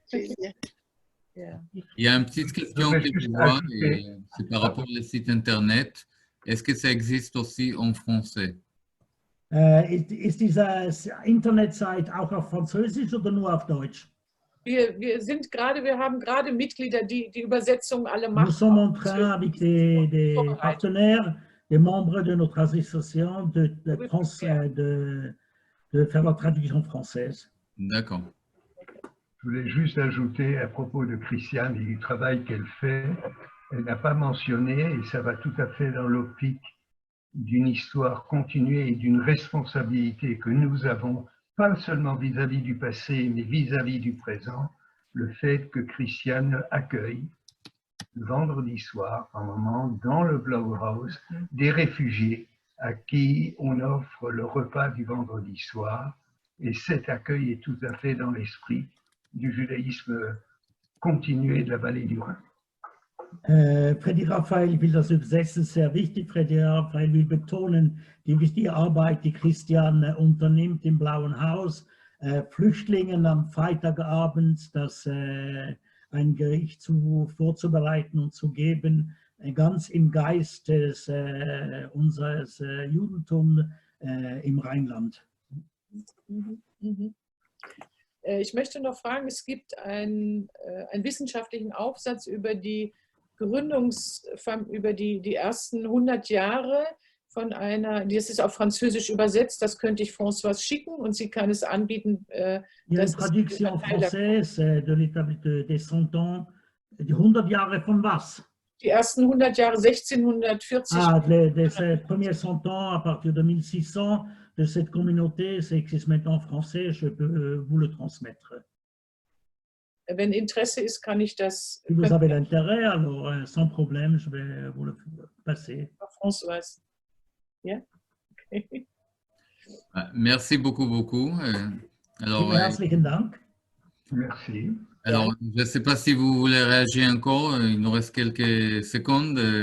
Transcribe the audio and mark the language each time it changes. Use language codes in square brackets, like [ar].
[fr] Il y a une petite question que je vois, c'est par rapport au site internet. Est-ce que ça existe aussi en français? [de] Ist diese Internetseite auch auf Französisch oder nur auf Deutsch? Wir haben gerade Mitglieder, die die Übersetzung alle machen. [fr] Nous sommes en train, avec des partenaires, des membres de notre association, de faire la traduction française. D'accord. Je voulais juste ajouter à propos de Christiane et du travail qu'elle fait, elle n'a pas mentionné, et ça va tout à fait dans l'optique d'une histoire continuée et d'une responsabilité que nous avons, pas seulement vis-à-vis du passé, mais vis-à-vis du présent, le fait que Christiane accueille le vendredi soir, un moment, dans le Blauhaus, des réfugiés à qui on offre le repas du vendredi soir. Et cet accueil est tout à fait dans l'esprit du judaïsme continué de la vallée du Rhin. [de] Freddy Raphael will das übersetzen, sehr wichtig. Freddy Raphael will betonen, die wichtige Arbeit, die Christian unternimmt im Blauen Haus, Flüchtlingen am Freitagabend ein Gericht vorzubereiten und zu geben, ganz im Geist unseres Judentums im Rheinland. Ich möchte noch fragen, es gibt einen wissenschaftlichen Aufsatz über die über die ersten 100 Jahre von einer, das ist auf Französisch übersetzt, das könnte ich Françoise schicken und sie kann es anbieten. [fr] Il y a une traduction française des 100 ans, [de] die 100 Jahre von was? Die ersten 100 Jahre, 1640. [fr] Les premiers 100 ans à partir de 1600 de cette communauté, c'est que c'est maintenant en français, je peux vous le transmettre. [de] Wenn Interesse ist, kann ich das. [fr] Si vous avez l'intérêt, alors sans problème, je vais vous le passer. [en] Françoise. Yeah? Okay. [fr] Merci beaucoup. Alors, [de] herzlichen Dank. [fr] Merci. Alors, je ne sais pas si vous voulez réagir encore, il nous reste quelques secondes.